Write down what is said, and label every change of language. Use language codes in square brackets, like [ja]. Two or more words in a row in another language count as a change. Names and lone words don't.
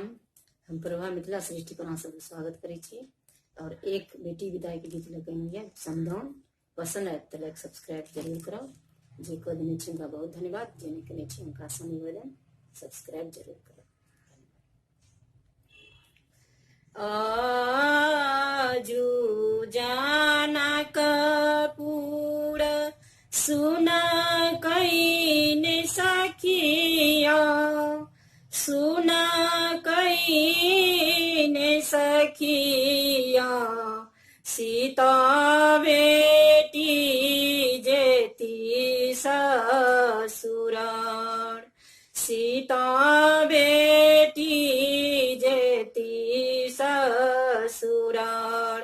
[mai] हम प्रभा मिथिला सृष्टि पर अहाँ सबके स्वागत करै छी और एक बेटी विदाई के गीत लेके अयलियै समदाउन। पसंद आयत तऽ [en] like subscribe [mai] जरूर करब। जे कऽ देने छी हुनका बहुत धन्यवाद, जे नहि केने छी हुनका सँ निवेदन सब्सक्राइब जरूर करब। आजू जनकपुर सुना कईने सखिया, सुना कईने सखिया, सीता बेटी जेती ससुराल, सीता बेटी जेती ससुराल।